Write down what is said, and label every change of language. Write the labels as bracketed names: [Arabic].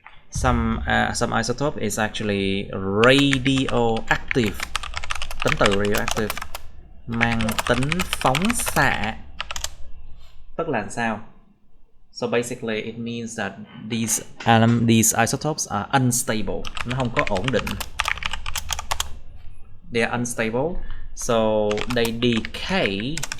[English] Some isotope is actually radioactive. [Vietnamese] Tính từ radioactive mang tính phóng xạ. Tức là sao? [English] So basically it means that these isotopes are unstable. [Vietnamese] Nó không có ổn định. [English] They are unstable, so they decay.